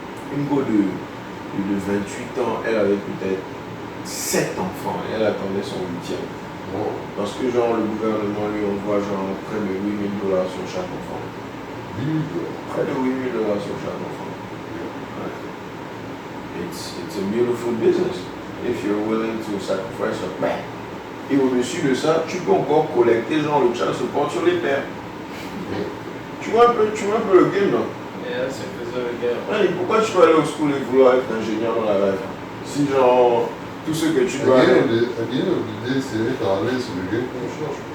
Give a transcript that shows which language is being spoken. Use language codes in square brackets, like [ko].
[fr] Une go de 28 ans, elle avait peut-être 7 enfants et elle attendait son 8e. Parce que genre le gouvernement lui envoie genre près de $8,000 sur chaque enfant. Près de $8,000 sur chaque enfant. [en] It's a beautiful business if you're willing to sacrifice your man. [fr] Et au-dessus de ça, tu peux encore collecter genre le child support sur les pères. Tu vois un peu le game, non? [en] Yeah, [fr] c'est faisant le gars. Ouais, pourquoi tu vas aller au [en] school [fr] et vouloir être ingénieur dans la [en] life? [fr] Si genre, tout ce que tu dois... L'idée, c'est d'être à l'aise sur le game qu'on cherche.